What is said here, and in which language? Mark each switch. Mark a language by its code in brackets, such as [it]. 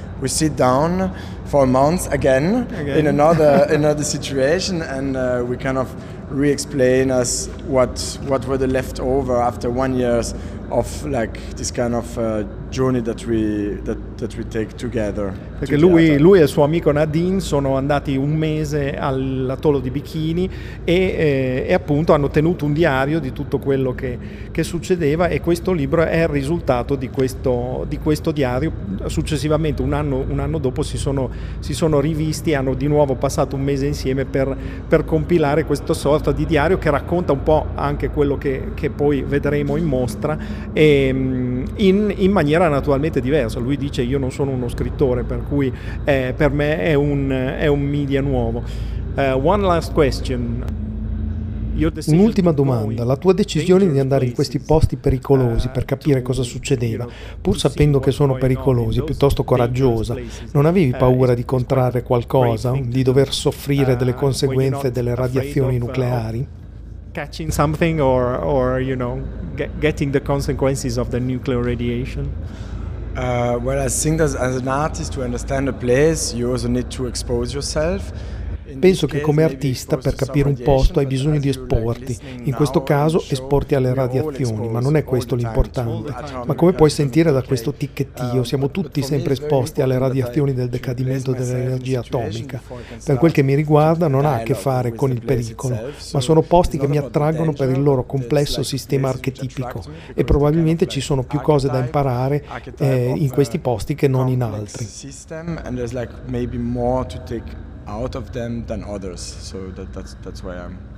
[en] we sit down for a month again in another situation, and we kind of re-explain us what were the leftover after 1 year of like this kind of journey that we take together. [it] Perché lui e il suo amico Nadine sono andati un mese all'atollo di Bikini e appunto hanno tenuto un diario di tutto quello che succedeva, e questo libro è il risultato di questo diario. Successivamente, un anno dopo, si sono rivisti, hanno di nuovo passato un mese insieme per compilare questa sorta di diario che racconta un po' anche quello che poi vedremo in mostra, e in maniera naturalmente diversa. Lui dice: io non sono uno scrittore, per cui per me è un media nuovo. [en] One last question. [it] Un'ultima domanda: la tua decisione di andare in questi posti pericolosi per capire cosa succedeva, pur sapendo che sono pericolosi, piuttosto coraggiosa, non avevi paura di contrarre qualcosa, di dover soffrire delle conseguenze delle radiazioni nucleari? [en] Catching something or you know, getting the consequences of the nuclear radiation? Well, I think that as an artist, to understand a place, you also need to expose yourself. [it] Penso che come artista, per capire un posto, hai bisogno di esporti. In questo caso, esporti alle radiazioni, ma non è questo l'importante. Ma come puoi sentire da questo ticchettio, siamo tutti sempre esposti alle radiazioni del decadimento dell'energia atomica. Per quel che mi riguarda, non ha a che fare con il pericolo, ma sono posti che mi attraggono per il loro complesso sistema archetipico. E probabilmente ci sono più cose da imparare in questi posti che non in altri. [en] Out of them than others, so that's where I am.